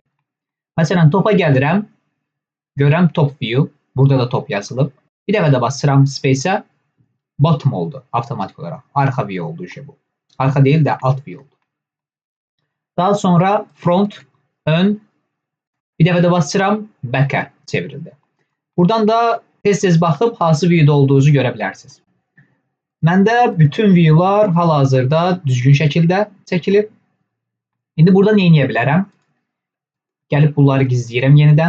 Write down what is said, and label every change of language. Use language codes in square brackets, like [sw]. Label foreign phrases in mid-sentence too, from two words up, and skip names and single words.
[az] Mesela topa gəlirəm. Görəm [en] top view. [az] Burada da top yazılıb. Bir defa da basıram space'e. Bottom oldu avtomatik olarak. [tr] Arka view oldu işte bu. Arka değil de alt view oldu. Daha sonra front, ön. [az] Bir defa da basıram back'e çevrildi. Buradan da tez baxıb hansı view'da olduğunuzu görebilirsiniz. Məndə bütün view'lar hal-hazırda düzgün şəkildə çəkilib. İndi burada nə edə bilərəm? Gəlib bunları gizləyirəm yenidən.